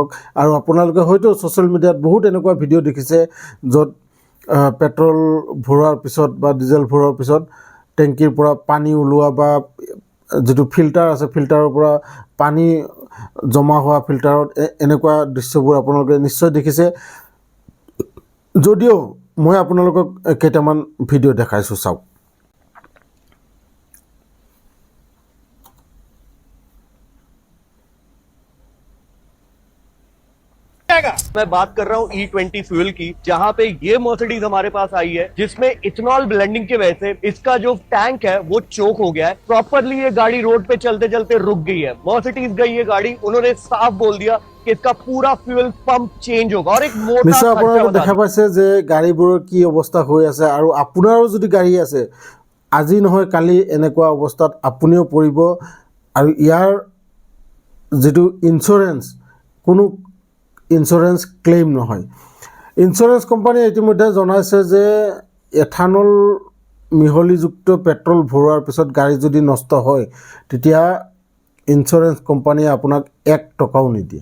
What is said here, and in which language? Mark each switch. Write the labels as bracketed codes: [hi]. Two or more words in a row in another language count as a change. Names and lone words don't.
[as] আৰু আপোনালোকে হয়তো [en] social media [as] বহুত এনেকুৱা ভিডিঅ' দেখিছে, য'ত পেট্ৰল ভৰোৱাৰ পিছত বা ডিজেল ভৰোৱাৰ পিছত টেংকিৰ পৰা পানী ওলোৱা বা যিটো ফিল্টাৰ আছে, ফিল্টাৰৰ পৰা পানী জমা হোৱা ফিল্টাৰত, এনেকুৱা দৃশ্যবোৰ আপোনালোকে নিশ্চয় দেখিছে। যদিও মই আপোনালোকক কেইটামান ভিডিঅ' দেখাইছোঁ, চাওক। [hi] मैं बात कर रहा हूँ E20 फ्यूल की, जहाँ पे ये मर्सिडीज हमारे पास आई है, जिसमें [en] ethanol blending [hi] की वजह से इसका जो टैंक है वो चोक हो गया है। प्रॉपरली ये गाड़ी रोड पे चलते चलते रुक गई है। मर्सिडीज गई ये गाड़ी, उन्होंने साफ बोल दिया कि इसका पूरा [en] fuel pump change [hi] होगा, और एक मोटा [as] নিশ্চয় আপোনালোকে দেখা পাইছে যে গাড়ীবোৰৰ কি অৱস্থা হৈ আছে। আৰু আপোনাৰো যদি গাড়ী আছে, আজি নহয় কালি এনেকুৱা অৱস্থাত আপুনিও পৰিব। আৰু ইয়াৰ যিটো ইঞ্চুৰেঞ্চ, কোনো [en] insurance claim [as] নহয়। [en] insurance company [as] ইতিমধ্যে জনাইছে যে এথানল মিহলিযুক্ত পেট্ৰল ভৰোৱাৰ পিছত গাড়ী যদি নষ্ট হয়, তেতিয়া [en] insurance company [as] আপোনাক 1 টকাও নিদিয়ে।